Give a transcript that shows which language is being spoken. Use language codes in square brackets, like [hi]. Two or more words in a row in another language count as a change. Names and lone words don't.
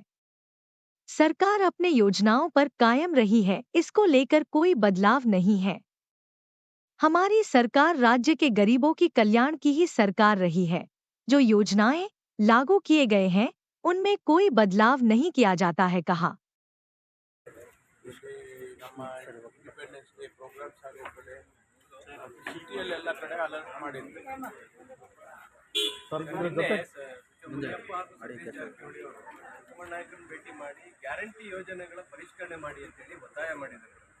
[hi] सरकार अपने योजनाओं पर कायम रही है, इसको लेकर कोई बदलाव नहीं है। हमारी सरकार राज्य के गरीबों की कल्याण की ही सरकार रही है। जो योजनाएं लागू किए गए हैं उनमें कोई बदलाव नहीं किया जाता है, कहा। [kn] ನಮ್ಮ [en] Independence Day programs [kn] ಆಗಿರ್ತದೆ, ಸಿಟಿಯಲ್ಲೆಲ್ಲ ಕಡೆ ಅಲರ್ಟ್ ಮಾಡಿದ್ವಿ. ನಾಯಕರನ್ನು ಭೇಟಿ ಮಾಡಿ ಗ್ಯಾರಂಟಿ ಯೋಜನೆಗಳ ಪರಿಷ್ಕರಣೆ ಮಾಡಿ ಅಂತೇಳಿ ಒತ್ತಾಯ ಮಾಡಿದ್ದಾರೆ.